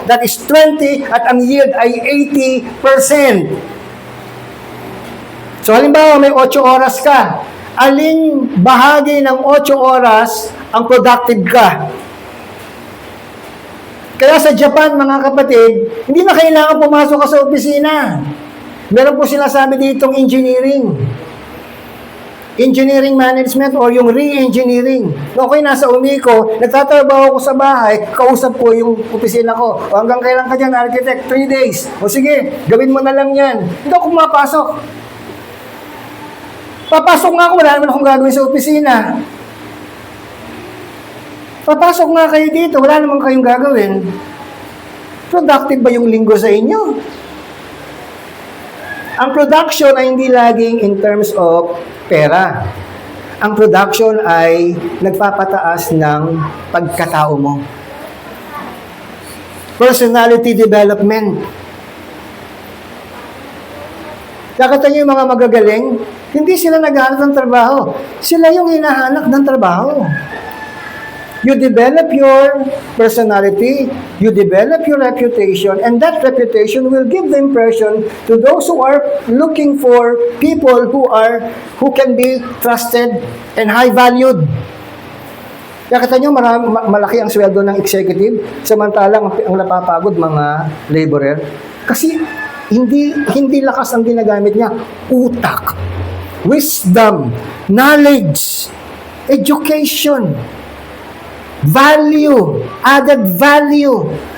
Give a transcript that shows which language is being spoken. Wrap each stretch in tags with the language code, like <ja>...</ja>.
<en>That is</en> <tl>20 at ang yield ay 80%. So, halimbawa, may 8 oras ka. Aling bahagi ng 8 oras ang productive ka? Kaya sa Japan, mga kapatid, hindi na kailangan pumasok ka sa opisina. Meron po sila sabi ditong engineering management or yung re-engineering. Noong ako'y nasa Umico, nagtatrabaho ko sa bahay, kausap ko yung opisina ko. O hanggang kailan ka dyan, architect? 3 days. O sige, gawin mo na lang yan. Hindi ako pumapasok. Papasok nga ako, wala naman akong gagawin sa opisina. Papasok nga kayo dito, wala naman kayong gagawin. Productive ba yung linggo sa inyo? Ang production ay hindi laging in terms of pera. Ang production ay nagpapataas ng pagkatao mo.</tl> <en>Personality development.</en> <tl>Nakita niyo yung mga magagaling, hindi sila naghahanap ng trabaho. Sila yung hinahanap ng trabaho.</tl> <en>You develop your personality, you develop your reputation, and that reputation will give the impression to those who are looking for people who can be trusted and high valued.</en> <tl>Nakita niyo malaki ang sweldo ng executive, samantalang ang napapagod mga laborer. Kasi hindi lakas ang ginagamit niya.</tl> <en>Utak, wisdom, knowledge, education, value, added value.</en>